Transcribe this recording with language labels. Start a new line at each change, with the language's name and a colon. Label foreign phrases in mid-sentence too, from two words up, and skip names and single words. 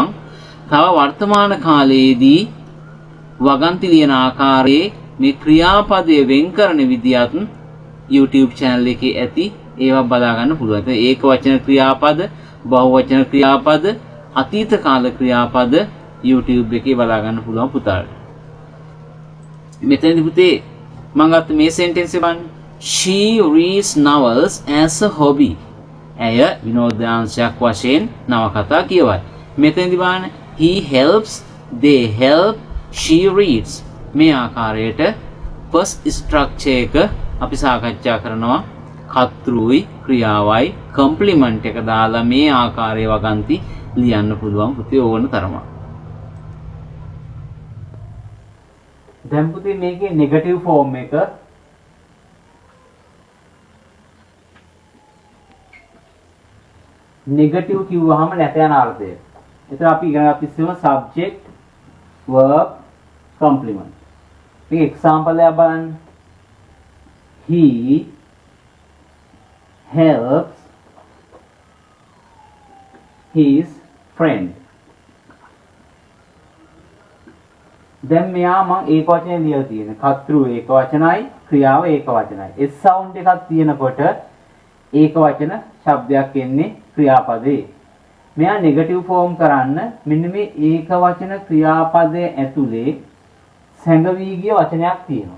Sinhala: තව වර්තමාන කාලයේදී වගන්ති ලියන ආකාරයේ මේ ක්‍රියාපදයේ වෙන් කරන විදියත් YouTube channel එකේ ඇති ඒවා බලා ගන්න පුළුවන්. ඒක වචන ක්‍රියාපද, බහුවචන ක්‍රියාපද, අතීත කාල ක්‍රියාපද YouTube එකේ බලා ගන්න පුළුවන් පුතාට. මෙතනදී පුතේ මම ගත්ත මේ sentence එක බලන්න.
English: She reads novels as a hobby.
Sinhala: ඇය විනෝදාංශයක් වශයෙන් නවකතා කියවයි. මෙතනදී බලන්න
English: he helps, they help, she reads.
Sinhala: මේ ආකාරයට first structure එක අපි සාකච්ඡා කරනවා. කර්තෘයි ක්‍රියාවයි complement එක දාලා මේ ආකාරයේ වගන්ති ලියන්න පුළුවන් පුතේ ඕන තරම. දැන් පුතේ මේකේ negative form එක negative කිව්වහම නැත යන අර්ථය. එතන අපි ඉගෙන ගත්ත ඉස්සෙල්ලා
English: subject, verb, complement.
Sinhala: මේ example එක බලන්න.
English: He helps his friend.
Sinhala: දැන් මෙයා මම ඒක වචනේ ලියලා තියෙන. කර්තෘ ඒක වචනයි, ක්‍රියාව ඒක වචනයි. S sound එකක් තියෙනකොට ඒක වචන શબ્දයක් එන්නේ ක්‍රියාපදේ. මෙයා නෙගටිව් ෆෝම් කරන්න මෙන්න මේ ඒක වචන ක්‍රියාපදයේ ඇතුලේ සැඟවී ගිය වචනයක් තියෙනවා.